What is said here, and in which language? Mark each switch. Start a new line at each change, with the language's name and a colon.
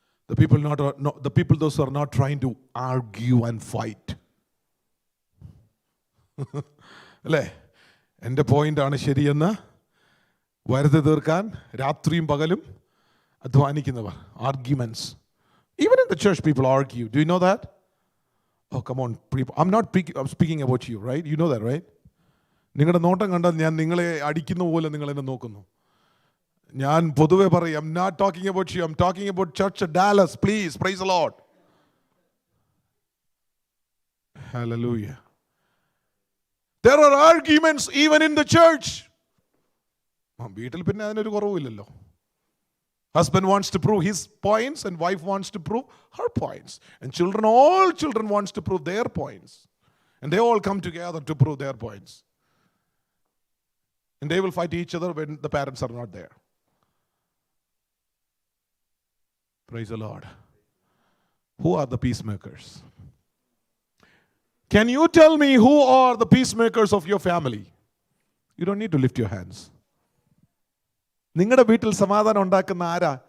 English: The people those who are not trying to argue and fight.
Malayalam: അല്ലേ? എൻ്റെ പോയിന്റാണ് ശരിയെന്ന് വരുത്തി തീർക്കാൻ രാത്രിയും പകലും അധ്വാനിക്കുന്നവർ.
English: Arguments. Even in the church people argue. Do you know that? Oh, come on. I'm speaking about you, right? You know that, right?
Malayalam: നിങ്ങളുടെ നോട്ടം കണ്ടാൽ ഞാൻ നിങ്ങളെ അടിക്കുന്ന പോലെ നിങ്ങൾ എന്നെ നോക്കുന്നു. ഞാൻ പൊതുവെ പറയും,
English: I'm not talking about you. I'm talking about church at Dallas. Please, praise the Lord. Hallelujah. There are arguments even in the church.
Malayalam: വീട്ടിൽ പിന്നെ അതിനൊരു കുറവില്ലല്ലോ.
English: Husband wants to prove his points and wife wants to prove her points. And all children wants to prove their points. And they all come together to prove their points. And they will fight each other when the parents are not there. Praise the Lord. Who are the peacemakers? Can you tell me who are the peacemakers of your family? You don't need to lift your hands.
Malayalam: നിങ്ങളുടെ വീട്ടിൽ സമാധാനം ഉണ്ടാക്കുന്ന ആരാ?